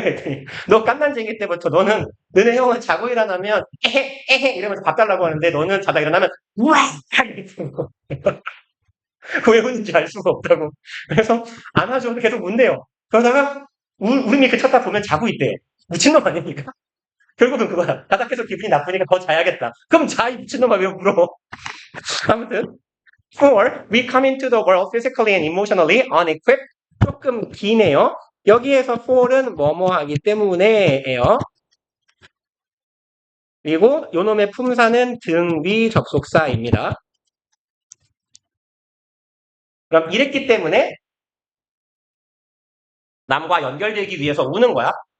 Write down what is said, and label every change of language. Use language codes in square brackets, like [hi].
[ko] 했더니 너 깐난쟁이 때부터 너네 형은 자고 일어나면 에헤 이러면서 밥 달라고 하는데 너는 자다 일어나면 우와! 이러는 거. 왜 우는지 알 수가 없다고. 그래서 안아줘도 계속 운대요. 그러다가 울음이 그쳤다 보면 자고 있대요. 미친놈 아닙니까? 결국은 그거야. 바닥에서 기분이 나쁘니까 더 자야겠다. 그럼 자, 이 미친놈아 왜 울어? 아무튼 [en] For we come into the world physically and emotionally unequipped. [ko] 조금 기네요. 여기에서 for은 뭐뭐 하기 때문에예요. 그리고 요놈의 품사는 등위 접속사입니다. 그럼 이랬기 때문에 남과 연결되기 위해서 우는 거야.